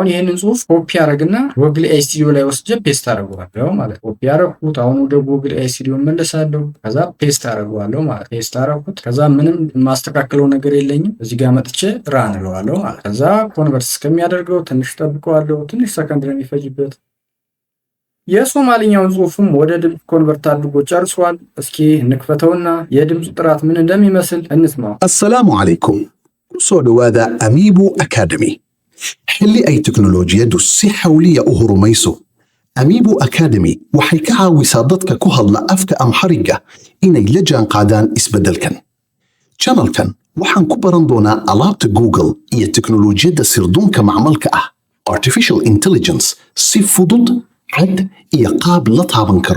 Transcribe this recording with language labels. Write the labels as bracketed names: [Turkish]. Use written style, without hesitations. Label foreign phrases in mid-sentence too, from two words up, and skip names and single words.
[Amharic] ይሄንን ጽሁፍ ኮፒ አደረግና ጉግል ኤአይ ስቱዲዮ ላይ ወስጄ ፔስት አደርገዋለሁ ማለት ኮፒ አደረኩት። አሁን ወደ ጉግል ኤአይ ስቱዲዮ መለሳለሁ። ከዛ ፔስት አደርገዋለሁ ማለት ፔስት አደረኩት። ከዛ ምንም ማስተካከለው ነገር የለኝም። እዚህ ጋር መጥቼ ራን እለዋለሁ ማለት ከዛ ኮንቨርት እስከሚያደርገው ትንሽ ጠብቀዋለሁ። ትንሽ ሰከንድ ነው የሚፈጅበት። የሶማሊኛውን ጽሁፍም ወደ ድምጽ ኮንቨርት አድርጎ ጨርሷል። እስኪ እንክፈተውና የድምጽ ጥራት ምን እንደሚመስል እንስማው። [Arabic] السلام عليكم [Somali] soo dhawaada Amiibo Academy xilli ay teknolojiyadu si xawliya u horumayso Amiibo Academy waxay ka caawisaa dadka ku hadla afka Amhariga inay la jaanqaadaan isbeddelkan. Channelkan waxaan ku baran doonaa alaabta Google iyo teknolojiyada sirdoonka macmalka ah [English] artificial intelligence [Somali] si fudud cad iyo qaab la taaban karo.